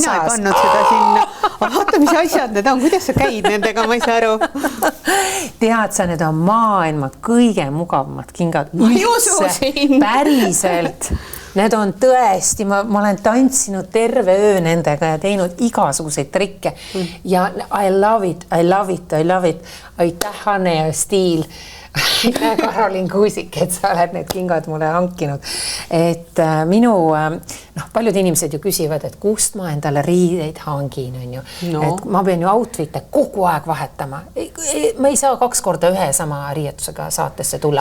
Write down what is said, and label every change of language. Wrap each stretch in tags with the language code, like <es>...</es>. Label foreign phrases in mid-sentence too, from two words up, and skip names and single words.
<et>Mina ei pannud seda sinna. Vaata, mis asjad need on, kuidas sa käid nendega, ma ei saa aru. Tead sa, need on maailma kõige mugavamad kingad. Päriselt. Need on tõesti, ma olen tantsinud terve öö nendega ja teinud igasuguseid trikke.</et> <en>Ja I love it, I love it, I love it.</en> <et>Aitäh, Hanne ja Stiil. Karolin Kuusik, et sa oled need kingad mulle hankinud. Et minu, paljud inimesed ju küsivad, et kust ma endale riideid hangin, on ju. No. Et ma pean ju outfit'e kogu aeg vahetama. Ma ei saa 2 korda ühe sama riietusega saatesse tulla.</et>